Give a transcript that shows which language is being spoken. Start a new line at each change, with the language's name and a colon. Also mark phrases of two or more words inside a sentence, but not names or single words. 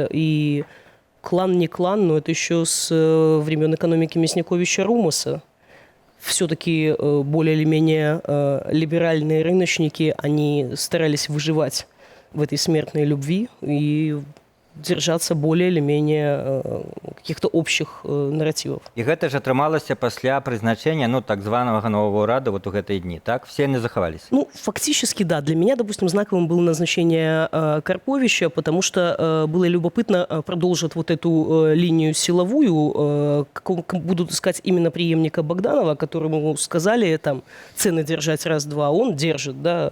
Russian: И клан не клан, но это еще с времен экономики Мясниковича-Румаса. Все-таки более или менее либеральные рыночники, они старались выживать в этой смертной любви. И держаться более или менее каких-то общих нарративов.
Belarusian: І гэта ж атрымалася пасля прызначэння так званага нового ўрада вот у гэтыя дні, так? Все яны захаваліся. Ну,
Russian: фактически, да. Для меня, допустим, знаковым было назначение Карповича, потому что было любопытно, продолжит вот эту линию силовую, будут искать именно преемника Богданова, которому сказали там цены держать раз-два, он держит, да.